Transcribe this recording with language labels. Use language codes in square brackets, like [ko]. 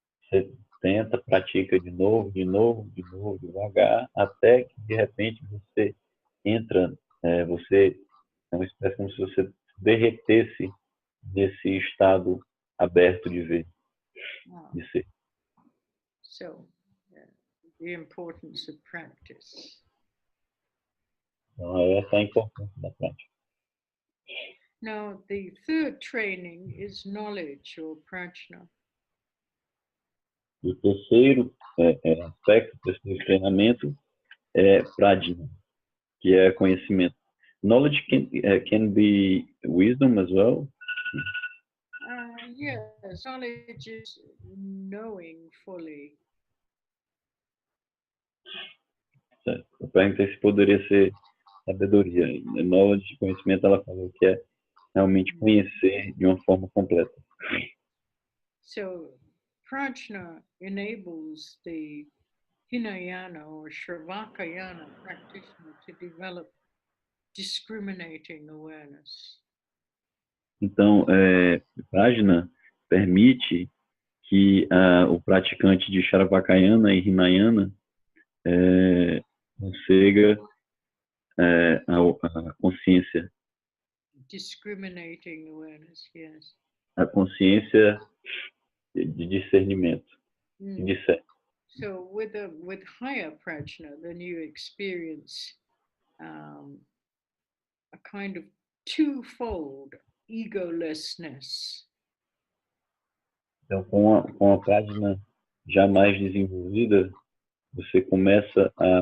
[pt] Você tenta, pratica de novo, de novo, de novo, devagar, até que de repente você entra, você é uma espécie como se você derretesse desse estado aberto de ver, de ser. [en] So, the importance of practice. [pt] Então, essa é a importância da prática. [en] Now, the third training is knowledge or prajna. [pt] O terceiro aspecto desse treinamento é prajna, que é conhecimento. [en] Knowledge can be wisdom as well. Yes, knowledge is knowing fully. [pt] Eu perguntei se poderia ser sabedoria. Knowledge, conhecimento, ela falou que é realmente conhecer de uma forma completa. [en] So, prajna enables the Hinayana or Shravakayana practitioner to develop discriminating awareness. [pt] Então, prajna permite que o praticante de Shravakayana e Hinayana consiga a consciência. [en] Discriminating awareness, yes. [pt] A consciência de discernimento. [en] So with higher prajna, then you experience a kind of twofold egolessness. [pt] Então, com a prajna já mais desenvolvida, você começa